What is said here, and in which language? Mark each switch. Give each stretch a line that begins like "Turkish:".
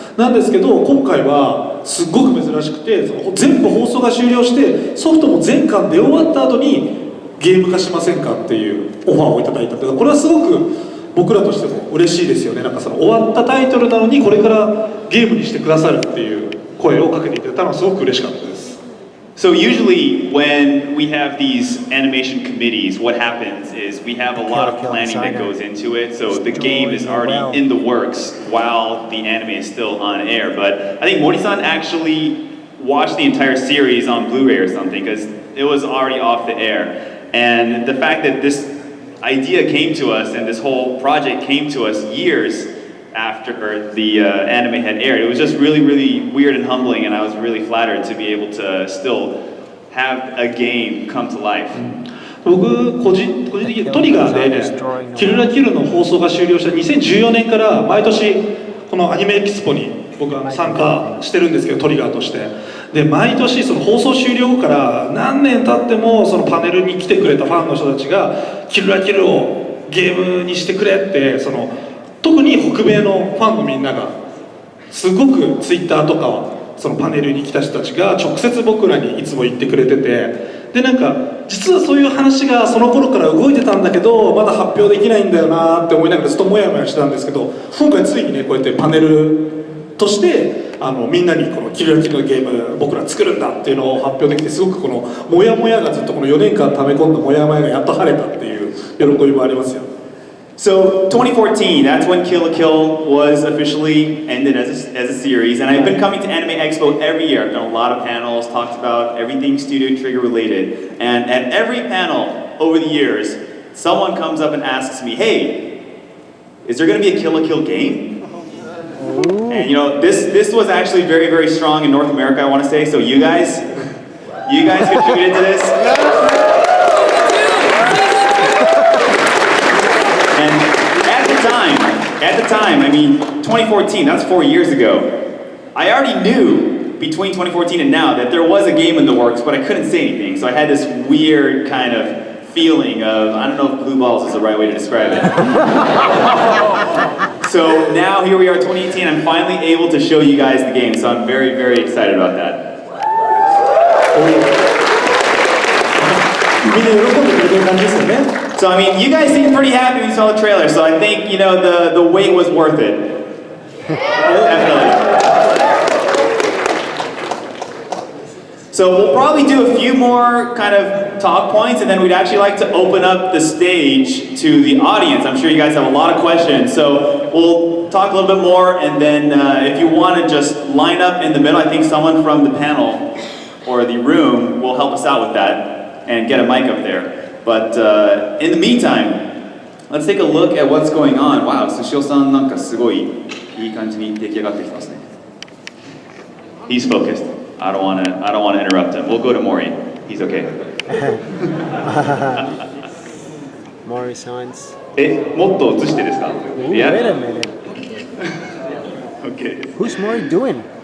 Japanese: なんですけど今回はすごく珍しくて、その全部放送が終了してソフトも全巻出終わった後にゲーム化しませんかっていうオファーをいただいたんで、これはすごく僕らとしても嬉しいですよね。なんかその終わったタイトルなのにこれからゲームにしてくださるっていう声をかけていただいたのはすごく嬉しかったです。
English: So usually when we have these animation committees, what happens is we have a lot of planning that goes into it. So the game is already in the works while the anime is still on air. But I think Mori-san actually watched the entire series on Blu-ray or something because it was already off the air. And the fact that this idea came to us and this whole project came to us years after the anime had aired. It was just really, really weird and humbling, and I was really flattered to be able to still have a game come to life.
Japanese: 僕個人的にトリガーでキルラキルの放送が終了した2014年から毎年このアニメエキスポに僕は参加してるんですけど、トリガーとしてで毎年その放送終了後から何年経ってもそのパネルに来てくれたファンの人たちがキルラキルをゲームにしてくれって特に北米のファンのみんながすごくツイッターとかはそのパネルに来た人たちが直接僕らにいつも言ってくれてて、でなんか実はそういう話がその頃から動いてたんだけどまだ発表できないんだよなって思いながらずっとモヤモヤしてたんですけど、今回ついにねこうやってパネルとしてみんなにこのキルラキルのゲーム僕ら作るんだっていうのを発表できて、すごくこのモヤモヤがずっとこの4年間溜め込んだモヤモヤがやっと晴れたっていう喜びもありますよ。
English: So 2014, that's when Kill la Kill was officially ended as a series, and I've been coming to Anime Expo every year. I've done a lot of panels, talked about everything Studio Trigger related, and at every panel over the years, someone comes up and asks me, "Hey, is there going to be a Kill la Kill game?" And you know, this was actually very, very strong in North America, I want to say. So you guys contributed to this. And at the time, I mean, 2014, that's 4 years ago. I already knew between 2014 and now that there was a game in the works, but I couldn't say anything. So I had this weird kind of feeling of, I don't know if blue balls is the right way to describe it. So now here we are, 2018, I'm finally able to show you guys the game. So I'm very, very excited about that.
Japanese: みんな喜んでくれてる感じですよね。
English: So I mean, you guys seem pretty happy when you saw the trailer, so I think, you know, the wait was worth it. Definitely. So we'll probably do a few more kind of talk points, and then we'd actually like to open up the stage to the audience. I'm sure you guys have a lot of questions, so we'll talk a little bit more, and then if you want to just line up in the middle, I think someone from the panel or the room will help us out with that and get a mic up there. But in the meantime, let's take a look at what's going on.
Japanese: Wow, Sushio-san なんかすごいいい感じに出来上がってきてますね。
English: He's focused. I don't want to interrupt him. We'll go to Mori. He's okay. Mori-san's.
Japanese: もっと映してですか?
English: Ooh, Yeah. wait a minute. Okay. Who's Mori doing?